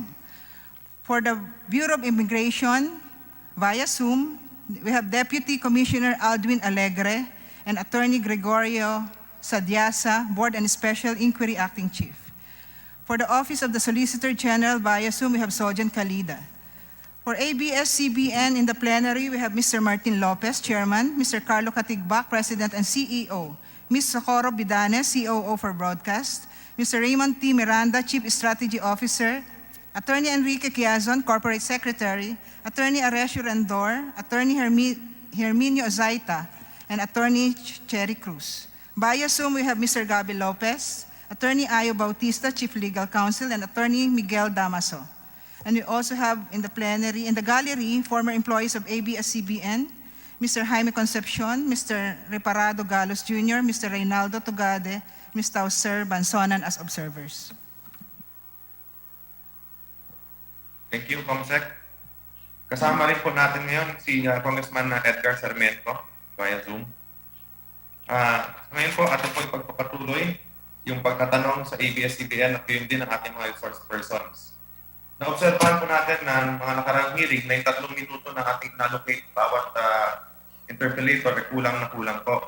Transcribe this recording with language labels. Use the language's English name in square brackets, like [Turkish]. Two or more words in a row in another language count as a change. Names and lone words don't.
[English] For the Bureau of Immigration via Zoom, we have Deputy Commissioner Aldwin Alegre and Attorney Gregorio Sadiasa, Board and Special Inquiry Acting Chief. For the Office of the Solicitor General via Zoom, we have Sojan Kalida. For ABS-CBN in the plenary, we have Mr. Martin Lopez, Chairman, Mr. Carlo Katigbak, President and CEO, Ms. Socorro Bidanes, COO for Broadcast, Mr. Raymond T. Miranda, Chief Strategy Officer, Attorney Enrique Quiazon, Corporate Secretary, Attorney Aresio Rendor, Attorney Herminio Zaita, and Attorney Cherry Cruz. Via Zoom, we have Mr. Gabi Lopez, Attorney Ayo Bautista, Chief Legal Counsel, and Attorney Miguel Damaso. And we also have in the plenary, in the gallery, former employees of ABS-CBN, Mr. Jaime Concepcion, Mr. Reparado Galos Jr., Mr. Reynaldo Tugade, Ms. Tauser Bansonan as observers. Thank you, Comsec. [Filipino] Kasama rin po natin ngayon si Congressman Edgar Sarmiento via Zoom. Ngayon po, atin po ipagpapatuloy yung pagtatanong sa ABS-CBN at yun din ang ating mga [English] resource persons. [Filipino] Naobserbahan po natin na mga nakarang hearing na yung 3 minuto na ating nallocate bawat interpellator ay kulang na kulang po.